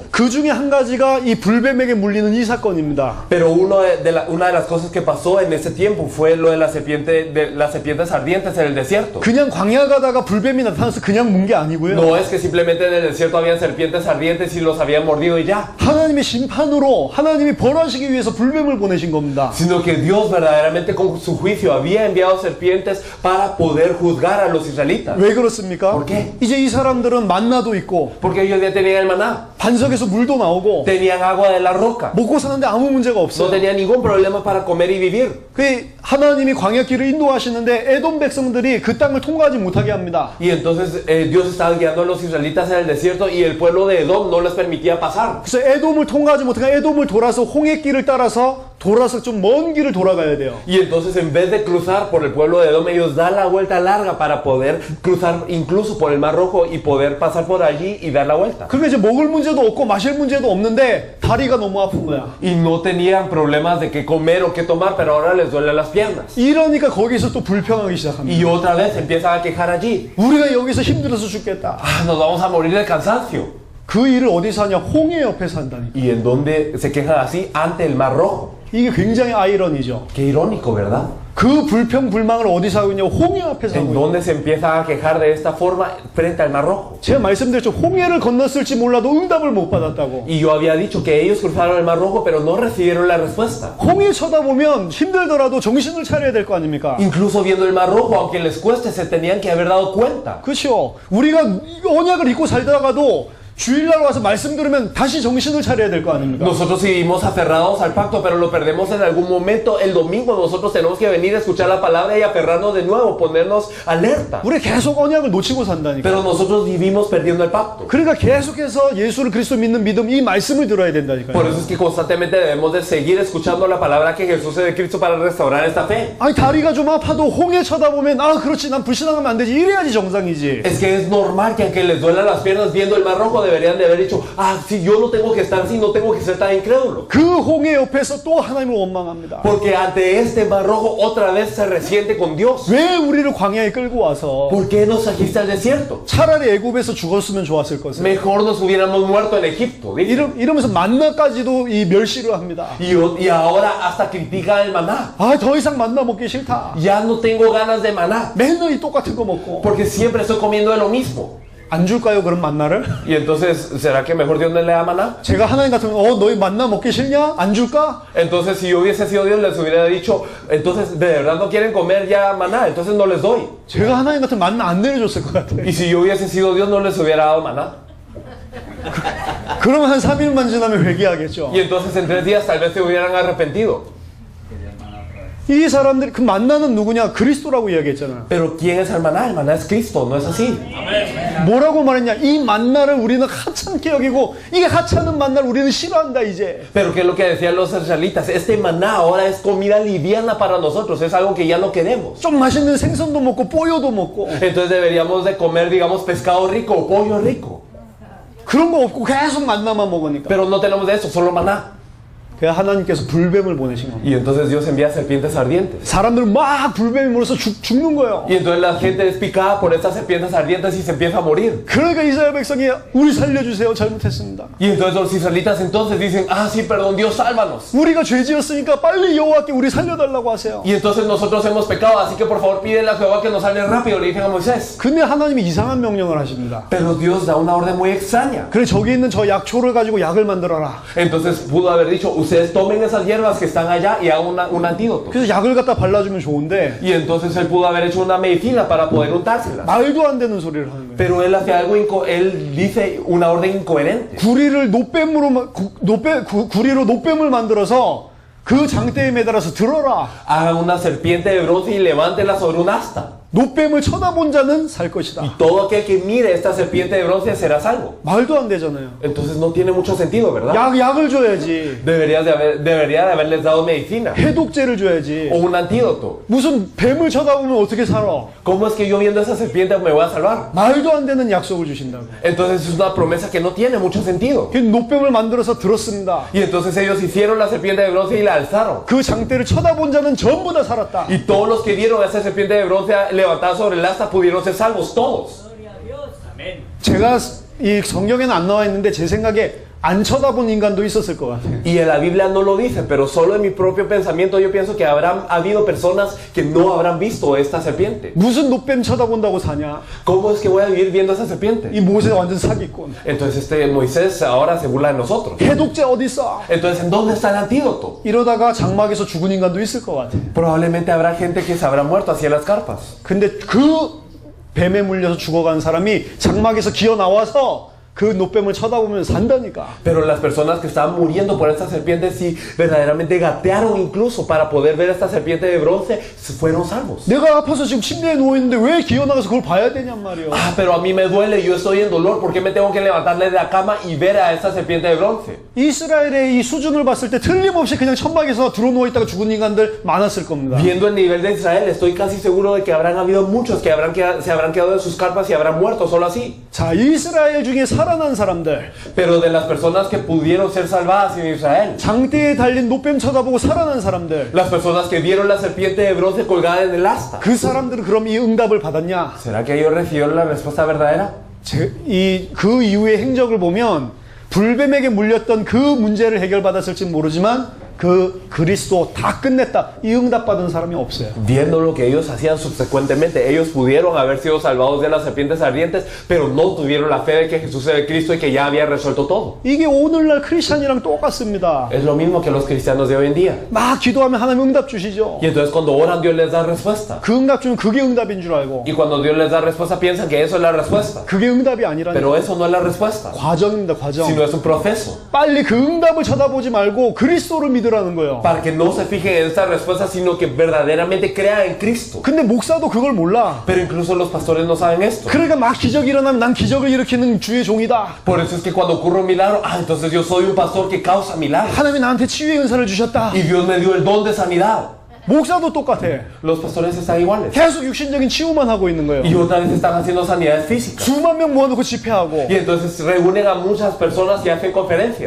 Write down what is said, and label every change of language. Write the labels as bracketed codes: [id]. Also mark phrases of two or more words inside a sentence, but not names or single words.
[ko] 그 중에 한 가지가 이 불뱀에게 물리는 이 사건입니다. [es] Pero una de las cosas que pasó en ese tiempo fue lo de las serpientes ardientes en el desierto. [ko] 그냥 광야 가다가 불뱀이 나타나서 그냥 문 게 아니고요. [es] No es que simplemente en el desierto habían serpientes ardientes y los habían mordido y ya. [ko] 하나님의 심판으로 하나님이 벌하시기 위해서 불뱀을 보내신 겁니다. [es] Sino que Dios verdaderamente con su juicio había enviado serpientes para poder juzgar a los israelitas. [ko] 왜 그렇습니까? [es] ¿Por qué? [ko] 이제 이 사람들은 만나도 있고 [es] Porque ellos ya tenían el maná, [ko] 반석에서 물도 나오고 [es] tenían agua de la roca, [ko] 먹고 사는데 아무 문제가 [es] no [ko] 없어요. [es] tenían ningún problema para comer y vivir. [ko] 그 하나님이 광야길을 인도하시는데 에돔 백성들이 그 땅을 통과하지 못하게 합니다. [es] Y entonces Dios estaba guiando a los israelitas en el desierto y el pueblo de Edom no les permitía pasar. [ko] 그래서 에돔을 통과하지 못하게 에돔을 돌아서 홍해길을 따라서 좀 먼 길을 돌아가야 돼요. [es] Y entonces en vez de cruzar por el pueblo de Edom, ellos dan la vuelta larga para poder cruzar incluso por el Mar Rojo y poder pasar por allí y dar la vuelta. [ko] 그러니까 이제 먹을 문제도 없고 마실 문제도 없는데 다리가 너무 아픈 거야. [es] Y no tenían problemas de qué comer o qué tomar, pero ahora les duelen las piernas. [ko] 이러니까 거기서 또 불평하기 시작합니다. [es] Y otra vez empiezan a quejar allí. [ko] 우리가 여기서 힘들어서 죽겠다. [es] Ah, nos vamos a morir de cansancio. [ko] 그 일을 어디서 하냐? 홍해 옆에서 한다니까. [es] Y en donde se quejan así ante el Mar Rojo. [ko] 이게 굉장히 아이러니죠. [es] Qué irónico, ¿verdad? [ko] 그 불평 불망을 어디서 하고 있냐고 홍해 앞에서 [es] En [ko] 하고 있어요. [es] donde se empieza a quejar de esta forma frente al Mar Rojo. [ko] 제가 말씀드렸죠. 홍해를 건넜을지 몰라도 응답을 못 받았다고. [es] Y yo había dicho que ellos cruzaron el Mar Rojo, pero no recibieron la respuesta. [ko] 홍해 쳐다보면 힘들더라도 정신을 차려야 될 거 아닙니까? [es] Incluso viendo el Mar Rojo, aunque les cueste, se tenían que haber dado cuenta. [ko] 그렇죠. 우리가 언약을 잊고 살다가도 주일날 와서 말씀 들으면 다시 정신을 차려야 될 거 아닙니까? [es] Nosotros seguimos aferrados al pacto, pero lo perdemos en algún momento. El domingo nosotros tenemos que venir a escuchar la palabra y aferrarnos de nuevo, ponernos alerta. [ko] 우리 계속 언약을 놓치고 산다니까. [es] Pero nosotros vivimos perdiendo el pacto. [ko] 그러니까 계속해서 예수를 그리스도 믿는 믿음 이 말씀을 들어야 된다니까요. [es] Por eso es que constantemente debemos de seguir escuchando la palabra que Jesús es de Cristo para restaurar esta fe. [ko] 아니 다리가 좀 아파도 홍해 쳐다보면 아 그렇지 난 불신앙하면 안 되지 이래야지 정상이지. [es] Es que es normal que aunque les duelan las piernas viendo el Mar Rojo deberían de haber dicho, ah, sí, yo no tengo que estar así, no tengo que ser tan incrédulo. [ko] 그 홍해 옆에서 또 하나님을 원망합니다. [es] Porque ante este Mar Rojo otra vez se resiente con Dios. [ko] 왜 우리를 광야에 끌고 와서 [es] ¿Por qué nos trajiste al desierto? [ko] 차라리 애굽에서 죽었으면 좋았을 것을. [es] Mejor nos hubiéramos muerto en Egipto. ¿sí? [ko] 이러면서 만나까지도 이 멸시를 합니다. [es] Y ahora hasta critica el maná. [ko] 아 더 이상 만나 먹기 싫다. [es] Ya no tengo ganas de maná. [ko] 맨날 이 똑같은 거 먹고. [es] Porque siempre estoy comiendo de lo mismo. [ko] 안 줄까요 그럼 만나를? [es] Y entonces, ¿será que mejor Dios no le da maná? [ko] 제가 하나님 같으면 너희 만나 먹기 싫냐? 안 줄까? [es] Entonces, si yo hubiese sido Dios, les hubiera dicho, entonces, ¿de verdad no quieren comer ya maná? Entonces no les doy. [ko] 제가 하나님 같으면 만나 안 내려줬을 것 같아. [es] Y si yo hubiese sido Dios, no les hubiera dado maná. [ko] 그러면 한 3일만 지나면 회개하겠죠. [es] Y entonces en 3 días tal vez se hubieran arrepentido. [ko] 이 사람들이 그 만나는 누구냐? 그리스도라고 이야기했잖아요. [es] Pero ¿quién es el maná? El maná es Cristo, ¿no es así? [ko] 뭐라고 말했냐? 이 만나를 우리는 하찮게 여기고 이게 하찮은 만나를 우리는 싫어한다 이제. [es] Pero ¿qué es lo que decían los israelitas? Este maná ahora es comida liviana para nosotros, es algo que ya no queremos. [ko] 좀 맛있는 생선도 먹고 뽀요도 먹고 [es] Entonces deberíamos de comer, digamos, pescado rico o pollo rico. [ko] 그런 거 없고 계속 만나만 먹으니까. [es] Pero no tenemos de eso, solo maná. [ko] 그래서 하나님께서 불뱀을 보내신 겁니다. [es] Y entonces Dios envía serpientes ardientes. [ko] 사람들 막 불뱀이 물어서 죽는 거예요. [es] Y entonces la gente es picada por estas serpientes ardientes y se empieza a morir. [ko] 그러니까 이스라엘 백성이 우리 살려주세요. 잘못했습니다. [es] Y entonces los israelitas entonces dicen, ah, sí, perdón, Dios, sálvanos. [ko] 우리가 죄지었으니까 빨리 여호와께 우리 살려달라고 하세요. [es] Y entonces nosotros hemos pecado, así que por favor pídele a Jehová que nos salve rápido, le dicen a Moisés. [ko] 근데 하나님이 이상한 명령을 하십니다. [es] Pero Dios da una orden muy extraña. [ko] 그래 저기 있는 저 약초를 가지고 약을 만들어라. [es] Entonces pudo haber dicho, ustedes tomen esas hierbas que están allá y hagan un antídoto. [ko] 그래서 약을 갖다 발라주면 좋은데 [es] Y entonces él pudo haber hecho una medicina para poder untárselas. [ko] 말도 안 되는 소리를 하는 거예요. [es] Pero él hace algo, él dice una orden incoherente. [ko] 구리를 구리로 노뱀을 만들어서 그 장대에 매달아서 들어라. [es] Haga una serpiente de bronce y levántela sobre un asta. [ko] 노뱀을 쳐다본 자는 살 [es] Y [ko] 것이다. [es] todo aquel que mire esta serpiente de bronce será salvo. [ko] 말도 안 되잖아요. [es] Entonces no tiene mucho sentido, ¿verdad? [ko] 약을 줘야지. [es] Debería de haberles dado medicina [ko] 해독제를 줘야지. [es] o un antídoto. [ko] 무슨 뱀을 쳐다보면 어떻게 살아? [es] ¿Cómo es que yo viendo esa serpiente me voy a salvar? [ko] 말도 안 되는 약속을 주신다고. [es] Entonces es una promesa que no tiene mucho sentido. [ko] 그 노뱀을 만들어서 들었습니다. [es] Y entonces ellos hicieron la serpiente de bronce y la alzaron. [ko] 그 장대를 쳐다본 자는 전부 다 살았다. [es] Y todos los que vieron a esa serpiente de bronce levantada sobre el asta pudieron ser salvos, todos. [ko] 제가 이 성경에는 안 나와 있는데 제 생각에 안 쳐다본 인간도 있었을 것 같아요. [es] Y en la Biblia no lo dice, pero solo en mi propio pensamiento yo pienso que habrán habido personas que no habrán visto esta serpiente. [ko] 무슨 노뱀 쳐다본다고 사냐? [es] ¿Cómo es que voy a vivir viendo esa serpiente? [ko] 이 모세 완전 사기꾼. [es] Entonces Moisés ahora se burla de nosotros. [ko] 해독제 어디 있어? [es] Entonces, ¿en dónde está el antídoto? [ko] 이러다가 장막에서 죽은 인간도 있을 것 같아. [es] Probablemente habrá gente que se habrá muerto hacia las carpas. [ko] 근데 그 뱀에 물려서 죽어간 사람이 장막에서 기어 나와서 그 노뱀을 쳐다보면 산다니까. [es] Pero las personas que estaban muriendo por esta serpiente, sí, verdaderamente gatearon incluso para poder ver esta serpiente de bronce, fueron salvos. [ko] 내가 아파서 지금 침대에 누워 있는데 왜 기어 나가서 그걸 봐야 되냔 말이야. [es] Ah, pero a mí me duele, yo estoy en dolor, ¿por qué me tengo que levantarle de la cama y ver a esta serpiente de bronce? [ko] 이스라엘의 이 수준을 봤을 때 틀림없이 그냥 천막에서 들어 누워 있다가 죽은 인간들 많았을 겁니다. [es] Viendo el nivel de Israel, estoy casi seguro de que habrán habido muchos que se habrán quedado en sus carpas y habrán muerto solo así. [ko] 자, 이스라엘 중에 살아난 사람들, [es] Pero de las personas que pudieron ser salvadas en Israel, [ko] 장대에 달린 노뱀 쳐다보고 살아난 사람들, [es] las personas que vieron la serpiente de bronce colgada en el asta, [ko] 그 사람들은 그럼 이 응답을 받았냐? [es] ¿será que ellos recibieron la respuesta verdadera? [ko] 그 이후의 행적을 보면 불뱀에게 물렸던 그 문제를 해결받았을지는 모르지만 그 그리스도 다 끝냈다, 이 응답 받은 사람이 없어요. [es] Viendo lo que ellos hacían subsecuentemente, ellos pudieron haber sido salvados de las serpientes ardientes, pero no tuvieron la fe de que Jesús era el Cristo y que ya había resuelto todo. [ko] 이게 오늘날 크리스찬이랑 똑같습니다. [es] Es lo mismo que los cristianos de hoy en día. [ko] 막 기도하면 하나님 응답 주시죠. [es] Y entonces cuando oran, Dios les da respuesta. [ko] 그 응답 주면 그게 응답인 줄 알고, [es] Y cuando Dios les da respuesta, piensan que eso es la respuesta. [ko] 그게 응답이 아니라는 [es] Pero eso no es la respuesta, [ko] 과정입니다. 과정. [es] sino es un proceso. [ko] 빨리 그 응답을 쳐다보지 말고 그리스도를 믿으라는 거예요. [es] Para que no se fijen en esta respuesta, sino que verdaderamente crean en Cristo. [ko] 근데 목사도 그걸 몰라. [es] Pero incluso los pastores no saben esto. [ko] 그러니까 막 기적이 일어나면 난 기적을 일으키는 주의 종이다. [es] Por eso es que cuando ocurre un milagro, entonces yo soy un pastor que causa milagros. [ko] 하나님이 나한테 치유의 은사를 주셨다. [es] Y Dios me dio el don de sanidad. [ko] 목사도 똑같아. [es] Los pastores están iguales. [ko] 계속 육신적인 치유만 하고 있는 거예요. [es] Y otra vez están haciendo sanidades físicas. [ko] 수만 명 모아놓고 집회하고. [es] Y entonces reúnen a muchas personas y hacen conferencias.